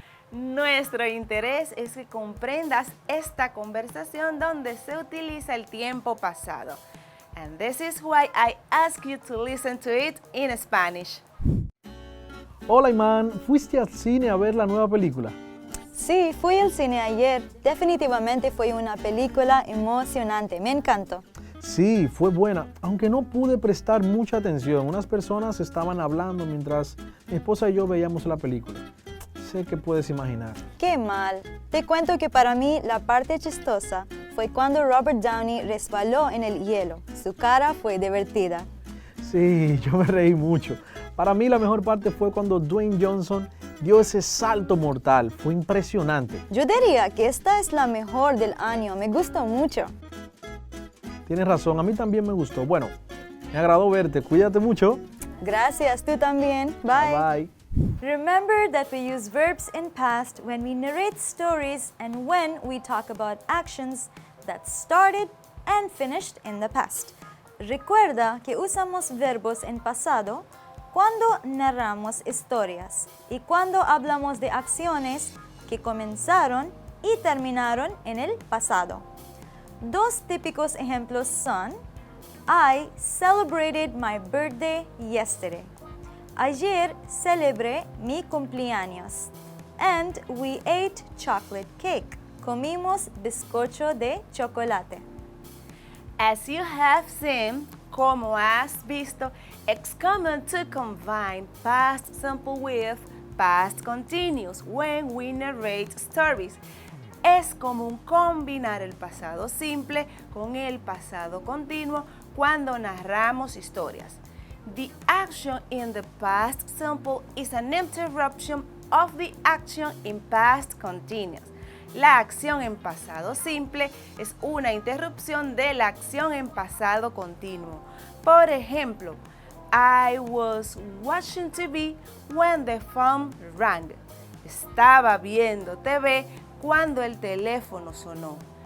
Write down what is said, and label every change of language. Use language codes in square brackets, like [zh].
[es] Nuestro interés es que comprendas esta conversación donde se utiliza el tiempo pasado. [en] And this is why I ask you to listen to it in Spanish. [es] Hola, man. ¿Fuiste al cine a ver la nueva película? Sí, fui al cine ayer. Definitivamente fue una película emocionante. Me encantó. Sí, fue buena, aunque no pude prestar mucha atención. Unas personas estaban hablando mientras mi esposa y yo veíamos la película. Sé que puedes imaginar. Qué mal. Te cuento que para mí la parte chistosa fue cuando Robert Downey resbaló en el hielo. Su cara fue divertida. Sí, yo me reí mucho. Para mí la mejor parte fue cuando Dwayne Johnson dio ese salto mortal. Fue impresionante. Yo diría que esta es la mejor del año. Me gustó mucho. Tienes razón, a mí también me gustó. Bueno, me agradó verte. Cuídate mucho. Gracias, tú también. Bye. [en] Bye. Remember that we use verbs in past when we narrate stories and when we talk about actions that started and finished in the past. [es] Recuerda que usamos verbos en pasado cuando narramos historias y cuando hablamos de acciones que comenzaron y terminaron en el pasado. Dos típicos ejemplos son: [en] I celebrated my birthday yesterday. [es] Ayer celebré mi cumpleaños. [en] And we ate chocolate cake. [es] Comimos bizcocho de chocolate. [en] As you have seen, [es] como has visto, [en] it's common to combine past simple with past continuous when we narrate stories. [es] Es común combinar el pasado simple con el pasado continuo cuando narramos historias. [en] The action in the past simple is an interruption of the action in past continuous. [es] La acción en pasado simple es una interrupción de la acción en pasado continuo. Por ejemplo, [en] I was watching TV when the phone rang. [es] Estaba viendo TV cuando el teléfono sonó.